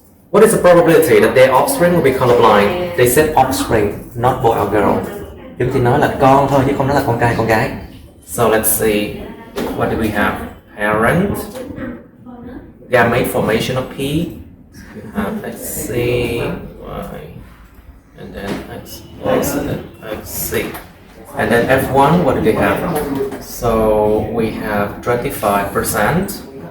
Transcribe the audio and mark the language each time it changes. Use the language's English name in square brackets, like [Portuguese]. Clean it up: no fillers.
[English] What is the probability that their offspring will be colorblind? They said offspring, not boy or girl. [Vietnamese] Chúng chỉ nói là con thôi chứ không nói là con trai con gái. [English] So let's see, what do we have? Parent, gamete formation of P. You have XC, Y, and then X plus and then XC. And then F1, what do they have? So we have 25%.